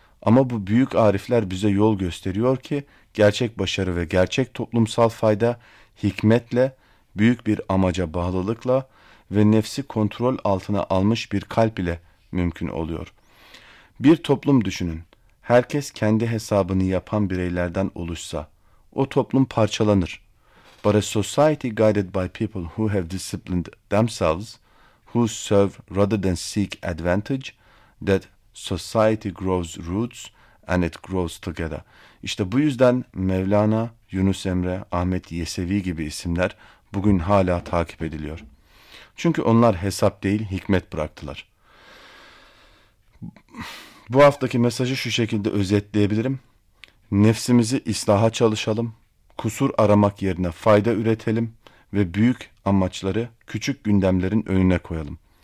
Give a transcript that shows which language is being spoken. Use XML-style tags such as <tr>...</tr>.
<tr>Ama bu büyük arifler bize yol gösteriyor ki gerçek başarı ve gerçek toplumsal fayda hikmetle, büyük bir amaca bağlılıkla ve nefsi kontrol altına almış bir kalp ile mümkün oluyor. Bir toplum düşünün. Herkes kendi hesabını yapan bireylerden oluşsa, o toplum parçalanır.</tr> <en>But a society guided by people who have disciplined themselves, who serve rather than seek advantage, that society grows roots and it grows together.</en> <tr>İşte bu yüzden Mevlana, Yunus Emre, Ahmet Yesevi gibi isimler bugün hala takip ediliyor. Çünkü onlar hesap değil, hikmet bıraktılar. Bu haftaki mesajı şu şekilde özetleyebilirim. Nefsimizi ıslaha çalışalım, kusur aramak yerine fayda üretelim ve büyük amaçları küçük gündemlerin önüne koyalım.</tr>